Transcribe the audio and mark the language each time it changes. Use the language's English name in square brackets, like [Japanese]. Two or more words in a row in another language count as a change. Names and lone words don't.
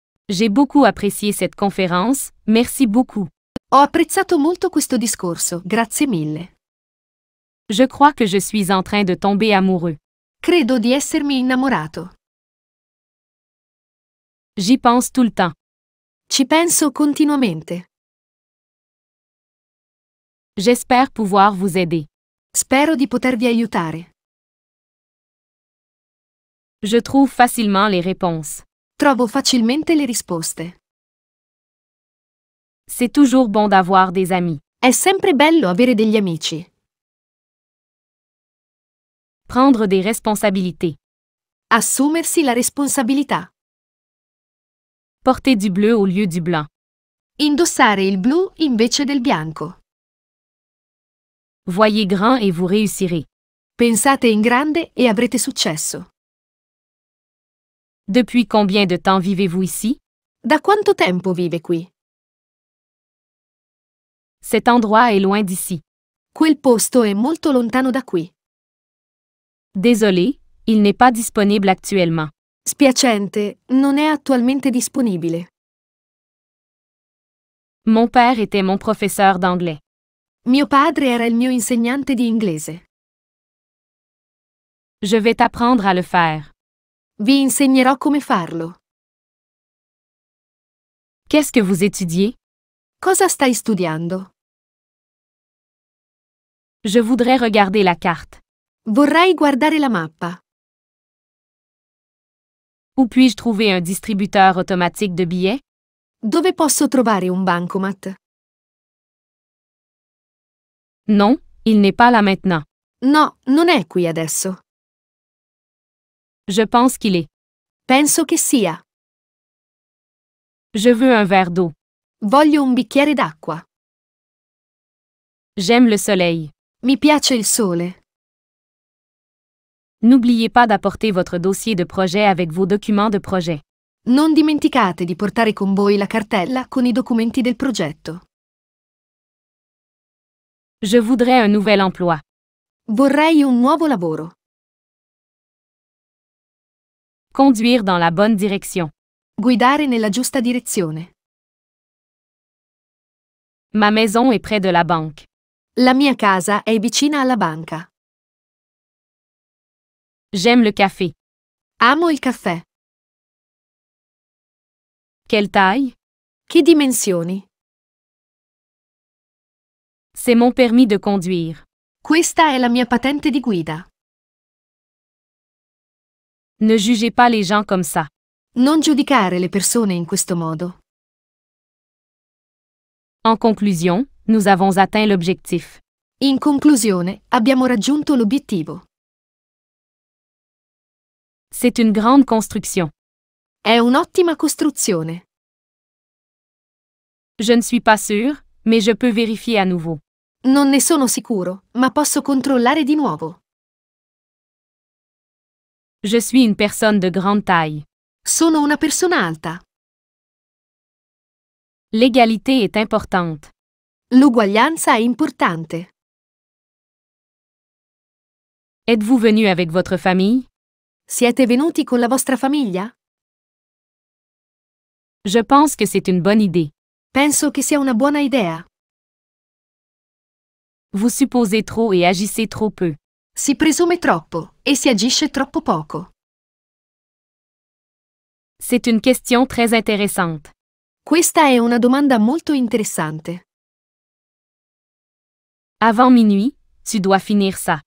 [French] J'ai beaucoup apprécié cette conférence, merci beaucoup. [Italian] Ho apprezzato molto questo discorso, grazie mille. [French] Je crois que je suis en train de tomber amoureux. [Italian] Credo di essermi innamorato. [French] J'y pense tout le temps. [Italian] Ci penso continuamente. [French] J'espère pouvoir vous aider. [Italian] Spero di potervi aiutare. [French] Je trouve facilement les réponses. [Italian] Trovo facilmente le risposte. [French] C'est toujours bon d'avoir des amis. [Italian] È sempre bello avere degli amici. [French] Prendre des responsabilités. [Italian] Assumersi la responsabilità. [French] Porter du bleu au lieu du blanc. [Italian] Indossare il blu invece del bianco. [French] Voyez grand et vous réussirez. [Italian] Pensate in grande e avrete successo. [French] Depuis combien de temps vivez-vous ici? [Italian] Da quanto tempo vive qui? [French] Cet endroit est loin d'ici. [Italian] Quel posto è molto lontano da qui. [French] Désolé, il n'est pas disponible actuellement. [Italian] Spiacente, non è attualmente disponibile. [French] Mon père était mon professeur d'anglais. [Italian] Mio padre era il mio insegnante di inglese. [French] Je vais t'apprendre à le faire. [Italian] Vi insegnerò come farlo. [French] Qu'est-ce que vous étudiez? [Italian] Cosa stai studiando? [French] Je voudrais regarder la carte. [Italian] Vorrei guardare la mappa. [French] Où puis-je trouver un distributeur automatique de billets? [Italian] Dove posso trovare un bancomat? [French] Non, il n'est pas là maintenant. [Italian] No, non è qui adesso. [French] Je pense qu'il est. [Italian] Penso che sia. [French] Je veux un verre d'eau. [Italian] Voglio un bicchiere d'acqua. [French] J'aime le soleil. [Italian] Mi piace il sole. [French] N'oubliez pas d'apporter votre dossier de projet avec vos documents de projet. [Italian] Non dimenticate di portare con voi la cartella con i documenti del progetto. [French] Je voudrais un nouvel emploi. [Italian] Vorrei un nuovo lavoro. [French] Conduire dans la bonne direction. [Italian] Guidare nella giusta direzione. [French] Ma maison est près de la banque. [Italian] La mia casa è vicina alla banca. [French] J'aime le café. [Italian] Amo il caffè. [French] Quelle taille? [Italian] Che dimensioni? [French] C'est mon permis de conduire. [Italian] Questa è la mia patente di guida. [French] Ne jugez pas les gens comme ça. [Italian] Non giudicare le persone in questo modo. [French] En conclusion, nous avons atteint l'objectif. [Italian] In conclusione, abbiamo raggiunto l'obiettivo. [French] C'est une grande construction. [Italian] È un'ottima costruzione. [French] Je ne suis pas sûre, mais je peux vérifier à nouveau. [Italian] Non ne sono sicuro, ma posso controllare di nuovo. [French] Je suis une personne de grande taille. [Italian] Sono una persona alta. [French] L'égalité est importante. [Italian] L'uguaglianza è importante. [French] Êtes-vous venu avec votre famille? [Italian] Siete venuti con la vostra famiglia? [French] Je pense que c'est une bonne idée. [Italian] Penso che sia una buona idea. [French] Vous supposez trop et agissez trop peu. [Italian] Si presume troppo e si agisce troppo poco. [French] C'est une question très intéressante. [Italian] Questa è una domanda molto interessante. [French] Avant minuit, tu dois finir ça.